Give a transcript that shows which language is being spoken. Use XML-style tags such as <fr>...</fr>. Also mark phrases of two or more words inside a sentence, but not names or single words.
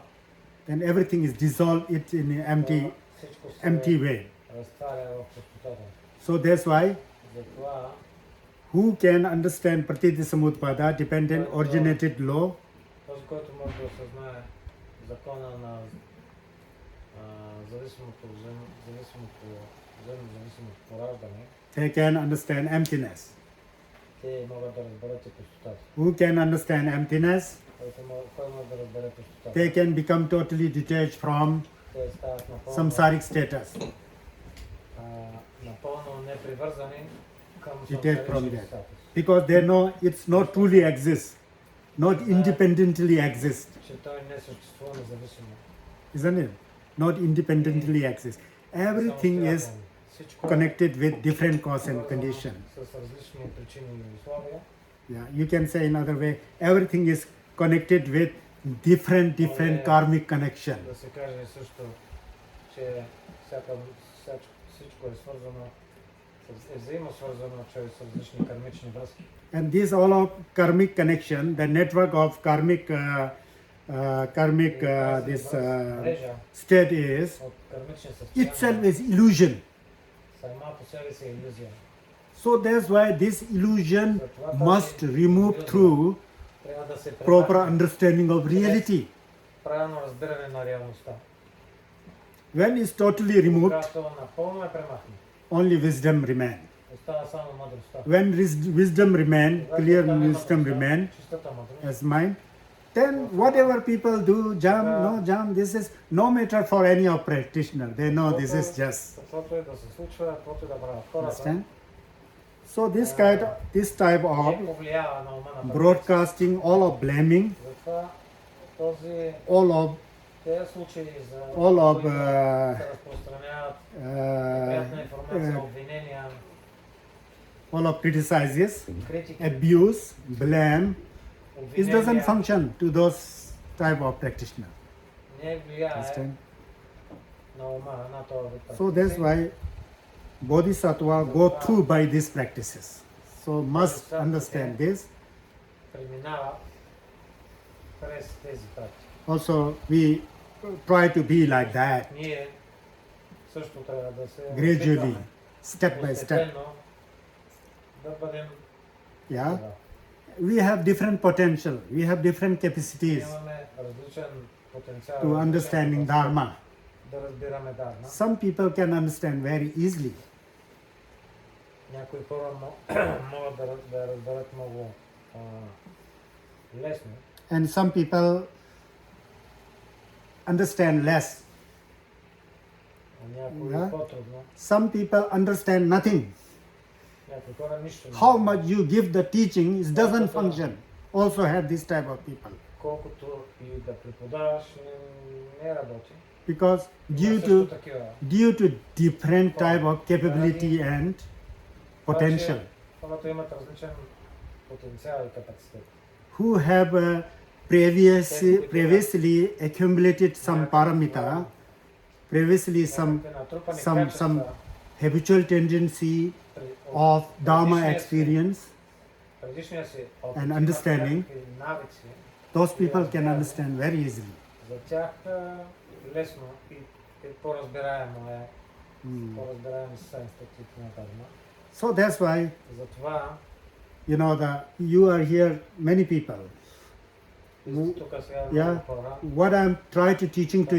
<en>then everything is dissolved it in an</en> <bg>всичко се</bg> <en>empty way.</en> <bg>разтваря в пустотата.</bg> <en>So that's why</en> <bg>Затова</bg> <en>who can understand</en> <sa>प्रतीत्य समुत्पाद,</sa> <en>dependent, originated law,</en> <bg>този, който може да осъзнае закона на зависимото взаимозависимото пораждане,</bg> <en>they can understand emptiness.</en> <bg>те могат да разберат и пустотата.</bg> <en>Who can understand emptiness,</en> <bg>Кой може да разбере пустотата?</bg> <en>they can become totally detached from</en> <bg>Те стават напълно,</bg> <en>samsaric status.</en> <bg>напълно непривързани към</bg> <en>Detached from</en> <bg>самсаричния</bg> <en>that.</en> <bg>статус.</bg> <en>Because they know it's not truly exists, not independently exists.</en> <bg>Че той не съществува независимо.</bg> <en>Isn't it? Not independently exists. Everything is</en> <bg>Самостоятелно. Всичко</bg> <en>connected with different cause and</en> <bg>свързано</bg> <en>condition.</en> <bg>с различни причини и условия.</bg> <en>Yeah, you can say another way, everything is connected with different karmic connection.</en> <bg>Да се каже също, че всичко е свързано, е взаимосвързано чрез различни кармични връзки.</bg> <en>And this all of karmic connection, the network of karmic</en> <bg>Мрежа</bg> <en>state is</en> <bg>от кармични</bg> <en>itself</en> <bg>състояния</bg> <en>is illusion.</en> <bg>сама по себе си е илюзия.</bg> <en>So that's why this illusion must remove through</en> <bg>Трябва да се</bg> <en>proper understanding of reality.</en> <bg>правилно разбиране на реалността.</bg> <en>When it's totally removed,</en> <bg>Когато напълно е премахнат,</bg> <en>only wisdom remains.</en> <bg>остава само мъдростта.</bg> <en>When wisdom remains,</en> <bg>Когато</bg> <en>clear</en> <bg>остане</bg> <en>wisdom</en> <bg>мъдростта,</bg> <en>remains</en> <bg>чистата мъдрост,</bg> <en>as mind, then whatever people do, jump, this is no matter for any of practitioner. They know this is just.</en> <bg>каквото е да се случва, каквото е да правят хората,</bg> <en>Understand? So this type</en> <bg>не</bg> <en>of</en> <bg>повлиява на ума на</bg> <en>broadcasting, all of blaming,</en> <bg>Затова този</bg> <en>all of</en> <bg>тези случаи, за</bg> <en>All of,</en> <bg>които се разпространяват неприятна информация, обвинения,</bg> <en>all of criticizes,</en> <bg>критики,</bg> <en>abuse, blame, it doesn't</en> <bg>обвинения,</bg> <en>function to those type of practitioner.</en> <bg>не влияе</bg> <en>Understand?</en> <bg>на ума, на този вид</bg> <en>So that's</en> <bg>практици.</bg> <en>why Bodhisattva go through by these practices. So must understand this.</en> <bg>Преминава през тези практики.</bg> <en>Also, we try to be like that,</en> <bg>Ние също трябва да се</bg> <en>gradually,</en> <bg>опитваме</bg> <en>step by step.</en> <bg>постепенно да бъдем</bg> <en>Yeah,</en> <bg>това.</bg> <en>we have different potential, we have different capacities</en> <bg>Имаме различен потенциал,</bg> <en>to</en> <bg>различен</bg> <en>understanding</en> <bg>потенциал</bg> <en>Dharma.</en> <bg>да разбираме Дарма.</bg> <en>Some people can understand very easily,</en> <bg>Някои хора могат да разберат много лесно,</bg> <en>and some people understand less.</en> <bg>а някои Да. по-трудно.</bg> <en>Some people understand nothing.</en> <bg>Някои хора нищо не</bg> <en>How</en> <bg>разбират.</bg> <en>much you give the teaching, it doesn't function. Also have this type of people.</en> <bg>Колкото и да преподаваш, не работи.</bg> <en>Because</en> <bg>Има също</bg> <en>due</en> <bg>такива.</bg> <en>to different type of capability and potential,</en> <bg>Хората имат различен потенциал и капацитет.</bg> <en>who have previously accumulated some paramita, previously some</en> <bg>Имате натрупани</bg> <en>some</en> <bg>качества</bg> <en>habitual tendency</en> <bg>при-</bg> <en>of Dharma</en> <bg>предишния си-</bg> <en>experience,</en> <bg>предишния си опит,</bg> <en>and</en> <bg>имат</bg> <en>understanding.</en> <bg>някакви навици.</bg> <en>those people can understand very easily.</en> <bg>За тях лесно и по-разбираемо е, Mm. по-разбираеми са институтите на Дарма.</bg> <en>So that's why,</en> <bg>Затова</bg> <en>you are here, many people.</en> <bg>вие сте тук сега</bg> <en>Yeah.</en> <bg>много хора.</bg> <en>What I'm trying to teaching to</en>